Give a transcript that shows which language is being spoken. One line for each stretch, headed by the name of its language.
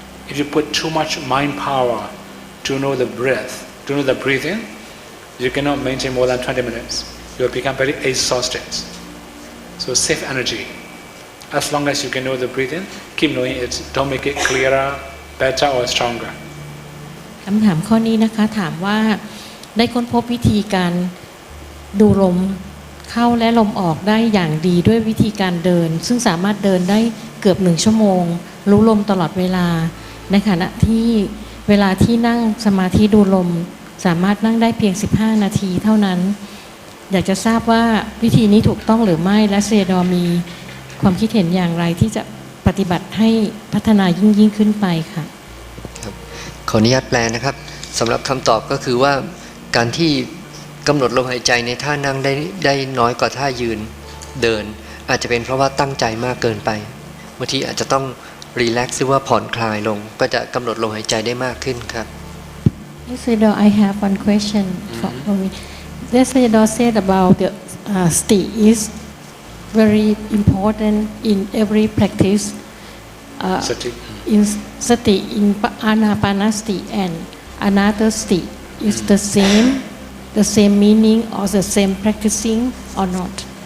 English: If you put too much mind power to know the breath, to know the breathing, you cannot maintain more than 20 minutes. You will become very exhausted. So save energy. As long as you can know the breathing, keep knowing it. Don't make it clearer, better or stronger.
Thai: คำถามข้อนี้นะคะถามว่าได้ค้นพบวิธีการดูลมเข้าและลมออกได้อย่างดีด้วยวิธีการเดินซึ่งสามารถเดินได้เกือบ1 ชั่วโมงรู้ลมตลอดเวลาในขณะที่เวลาที่นั่งสมาธิดูลมสามารถนั่งได้เพียง15 นาทีเท่านั้นอยากจะทราบว่าวิธีนี้ถูกต้องหรือไม่และSayadawมีความคิดเห็นอย่างไรที่จะปฏิบัติให้พัฒนายิ่งขึ้นไปค่ะ ขออนุญาตแปลนะครับสำหรับคำตอบก็คือว่าการที่กำหนดลมหายใจในท่านั่งได้น้อยกว่าท่ายืนเดินอาจจะเป็นเพราะว่าตั้งใจมากเกินไปบางทีอาจจะต้องรีแลกซ์หรือว่าผ่อนคลายลงก็จะกำหนดลมหายใจได้มากขึ้นครับ
English: Sayadaw, I have one question for me. Sayadaw said about the sati is very important in every practice. Sati. In sati, in anapanasati and anatasti is the same meaning or the same practicing or not?